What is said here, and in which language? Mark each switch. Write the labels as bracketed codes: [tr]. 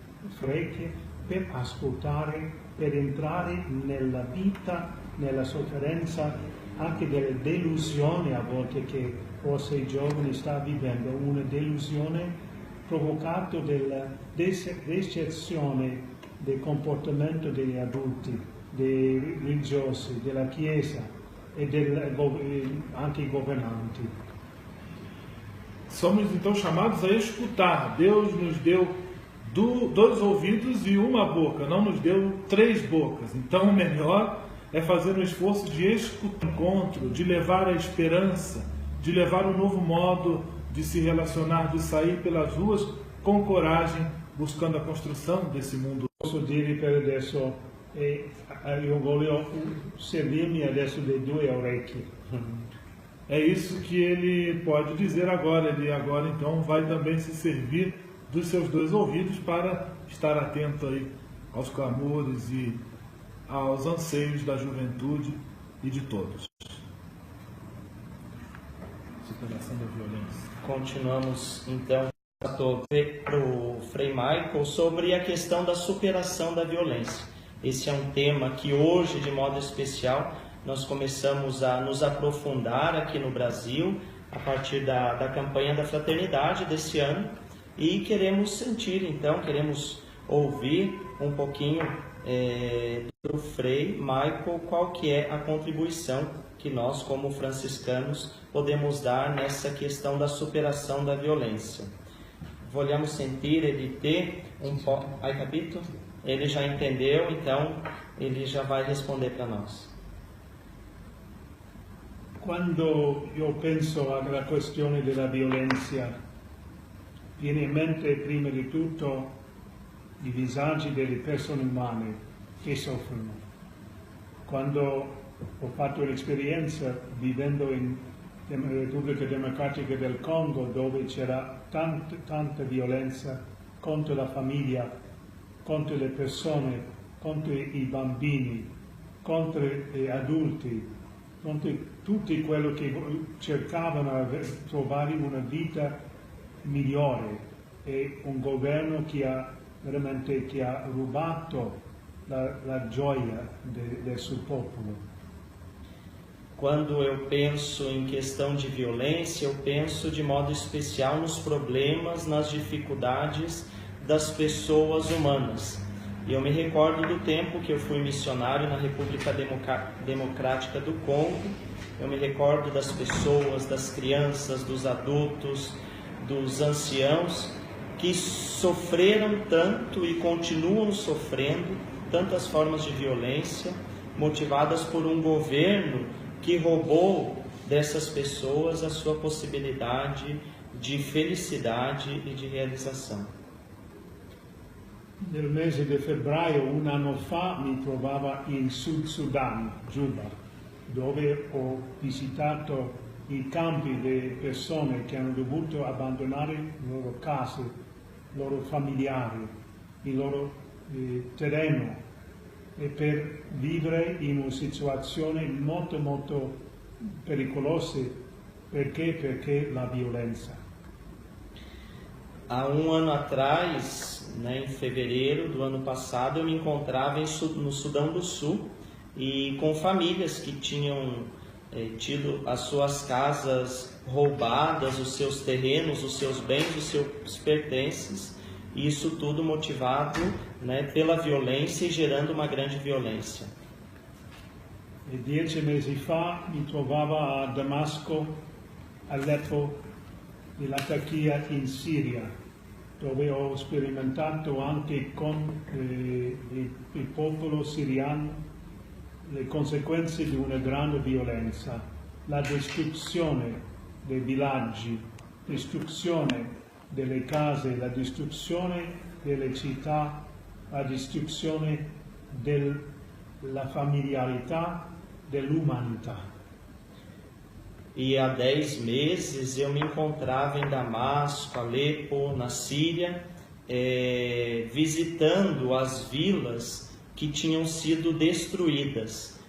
[it] frecce, per ascoltare, per entrare nella vita, nella sofferenza, anche delle delusioni a volte che forse i giovani stanno vivendo, una delusione provocata dalla decezione del comportamento degli adulti, dei religiosi, della Chiesa e anche i governanti. [pt] Somos então chamados a escutar. Deus nos deu 2 ouvidos e uma boca, não nos deu 3 bocas. Então o melhor é fazer um esforço de escutar o encontro, de levar a esperança, de levar um novo modo de se relacionar, de sair pelas ruas com coragem, buscando a construção desse mundo. [it] Posso dire per adesso, io voglio servirmi adesso dei 2 orecchi. [pt] É isso que ele pode dizer agora. Ele agora então vai também se servir dos seus 2 ouvidos para estar atento aí aos clamores e aos anseios da juventude e de todos. Superação da violência. Continuamos então para o Frei Michael sobre a questão da superação da violência. Esse é um tema que hoje, de modo especial, nós começamos a nos aprofundar aqui no Brasil, a partir da campanha da fraternidade desse ano, e queremos queremos ouvir um pouquinho do Frei Michael, qual que é a contribuição que nós, como franciscanos, podemos dar nessa questão da superação da violência. [it] Vogliamo sentire di te un po'. Hai capito? [pt] Ele já entendeu, então ele já vai responder para nós. [it] Quando io penso alla questione della violenza, viene in mente prima di tutto i disagi delle persone umane che soffrono. Quando ho fatto l'esperienza vivendo in Repubblica Democratica del Congo, dove c'era tanta violenza contro la famiglia, contro le persone, contro i bambini, contro gli adulti, contro tutti quelli che cercavano di trovare una vita migliore, e un governo che ha rubato la gioia del suo popolo. [pt] Quando eu penso em questão de violência, eu penso de modo especial nos problemas, nas dificuldades das pessoas humanas. E eu me recordo do tempo que eu fui missionário na República Democrática do Congo. Eu me recordo das pessoas, das crianças, dos adultos, dos anciãos que sofreram tanto e continuam sofrendo tantas formas de violência, motivadas por um governo que roubou dessas pessoas a sua possibilidade de felicidade e de realização. [it] Nel mese di febbraio, un anno fa, mi trovavo in Sud Sudan, Juba, dove ho visitato i campi di persone che hanno dovuto abbandonare le loro case, i loro familiari, il loro terreno, e per vivere in una situazione molto pericolosa. Perché la violenza. [pt] Há um ano atrás, em fevereiro do ano passado, eu me encontrava no Sudão do Sul e com famílias que tinham tido as suas casas roubadas, os seus terrenos, os seus bens, os seus pertences, e isso tudo motivado pela violência e gerando uma grande violência. [it] E 10 mesi fa mi trovavo a Damasco, Aleppo e la Turchia in Siria, dove ho sperimentato anche con il popolo siriano le conseguenze di una grande violenza, la distruzione dei villaggi, distruzione delle case, la distruzione delle città, la distruzione della familiarità, dell'umanità. [pt] E há 10 meses eu me encontrava em Damasco, Alepo, na Síria, visitando as vilas que tinham sido destruídas.